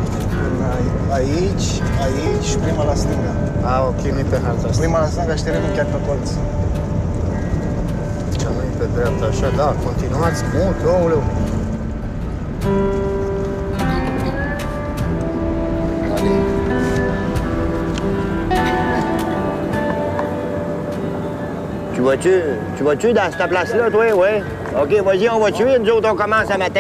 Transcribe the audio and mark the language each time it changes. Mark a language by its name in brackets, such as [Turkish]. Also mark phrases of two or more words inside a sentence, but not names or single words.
[Romanian] Aici și prima la stânga. Ok, nu-i pe harta asta. Prima la stânga și terenul chiar pe colț. Cea nu-i pe dreapta, așa, da, continuați mult, aoleu. [French] Tu vas-tu dans cette place-là, toi, ouais? OK, vas-y, on va tuer. Nous autres, on commence à matin.